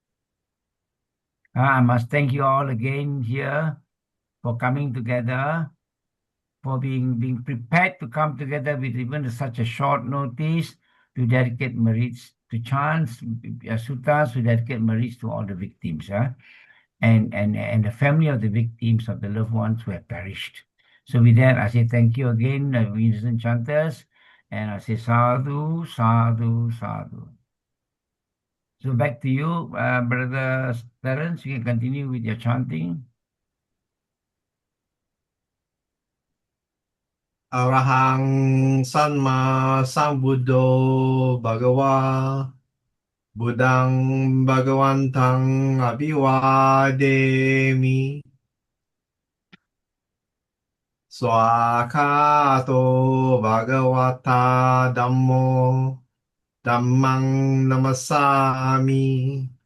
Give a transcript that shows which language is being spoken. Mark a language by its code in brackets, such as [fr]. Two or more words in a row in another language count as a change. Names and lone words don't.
[en] I must thank you all again here for coming together, for being prepared to come together with even such a short notice to dedicate merits to chants, suttas, to dedicate merits to all the victims, and the family of the victims, of the loved ones who have perished. So with that, I say thank you again, innocent chanters, and I say [pi] sadhu, sadhu, sadhu. [en] So back to you, Brother Terence. You can continue with your chanting. [pi] Arahang Sanma Sambuddho Bhagava Buddhang Bhagavantang Abhivademi Swakato Bhagavata Dhammo Dhammang Namasami